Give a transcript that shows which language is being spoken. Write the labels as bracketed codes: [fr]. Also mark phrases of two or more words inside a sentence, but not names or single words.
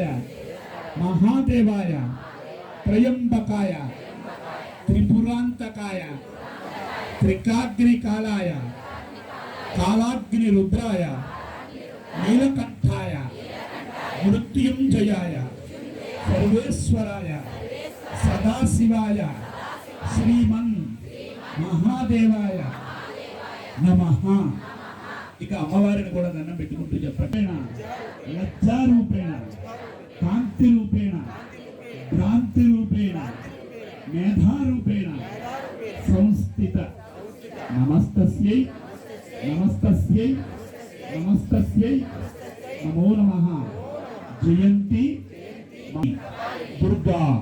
[sa] महादेवाय त्रयंबकाय त्रिपुरांतकाय त्रिकाग्निकालाय कालाग्निरुद्राय नीलकंठाय मृत्युंजयाय सर्वेश्वराय सदाशिवाय श्रीमन् महादेवाय नमः. [te] ఇక అమ్మవారిని కూడా దండం పెట్టుకుంటూ చెప్పండి. [sa] लज्जारूपेण, कान्ति रूपेण, भ्रान्ति रूपेण, मेधारूपेण संस्थित नमस्तस्यै नमस्तस्यै नमस्तस्यै नमो नमः जयन्ति दुर्गा.